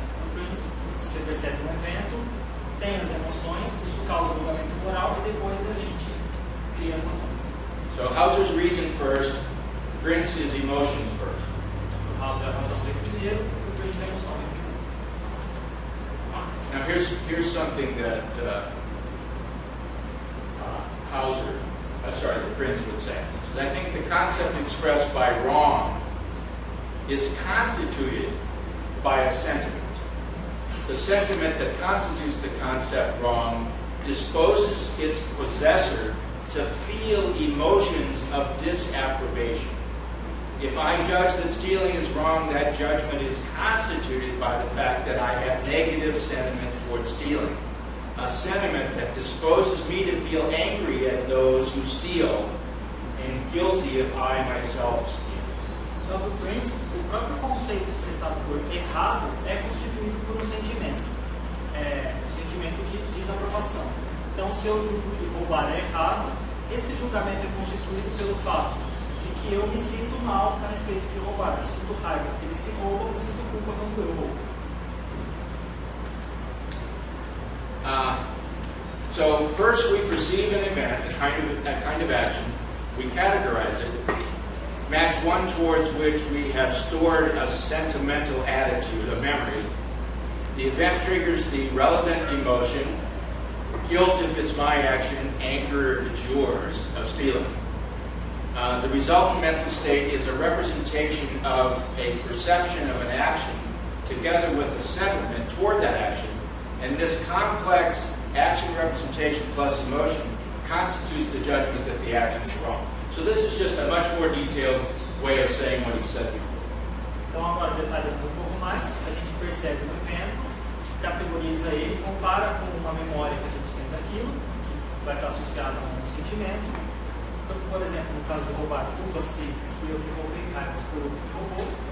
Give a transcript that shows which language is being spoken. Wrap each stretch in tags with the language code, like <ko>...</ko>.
<pt>No Prince, você percebe um evento, tem as emoções, isso causa o julgamento moral e depois a gente cria as razões.</pt> <en>So Hauser's reason first, Prince's emotions first.</en> <pt>O Hauser a razão vem primeiro, o Prince a emoção vem primeiro.</pt> <en>Now here's something that the Prince would say. He says, I think the concept expressed by wrong is constituted by a sentiment. The sentiment that constitutes the concept wrong disposes its possessor to feel emotions of disapprobation. If I judge that stealing is wrong, that judgment is constituted by the fact that I have negative sentiment towards stealing. A sentiment that disposes me to feel angry at those who steal and guilty if I myself steal.</en> <pt>Então, no Prince, o próprio conceito expressado por errado é constituído por um sentimento de desaprovação. Então, se eu julgo que roubar é errado, esse julgamento é constituído pelo fato de que eu me sinto mal a respeito de roubar. Eu sinto raiva daqueles que roubam, eu sinto culpa quando eu roubo.</pt> <en>So first we perceive an event, a kind of action, we categorize it, match one towards which we have stored a sentimental attitude, a memory. The event triggers the relevant emotion, guilt if it's my action, anger if it's yours, of stealing. The resultant mental state is a representation of a perception of an action together with a sentiment toward that action, and this complex action representation plus emotion constitutes the judgment that the action is wrong. So this is just a much more detailed way of saying what he said before.</en> <pt>Então agora detalhando um pouco mais, a gente percebe um evento, categoriza ele, compara com uma memória que a gente tem daquilo, que vai estar associada a um sentimento. Então, por exemplo, no caso de roubar, culpa se fui eu que roubei, raiva se foi eu que roubou.</pt>